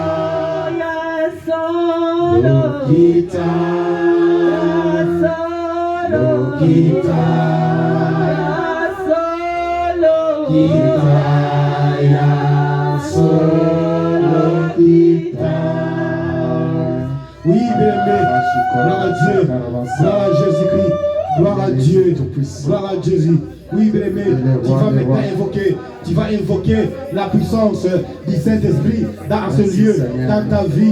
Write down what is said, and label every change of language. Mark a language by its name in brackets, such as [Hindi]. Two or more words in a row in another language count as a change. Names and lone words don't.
[Lingala] solo kita, solo kita, solo kita ya solo kita. [French] Oui, bien-aimé, gloire à Dieu, gloire à Jésus-Christ, gloire à Dieu, gloire à Jésus. Oui, bien-aimé, tu vas maintenant invoquer la puissance du Saint-Esprit dans ce lieu, dans ta vie.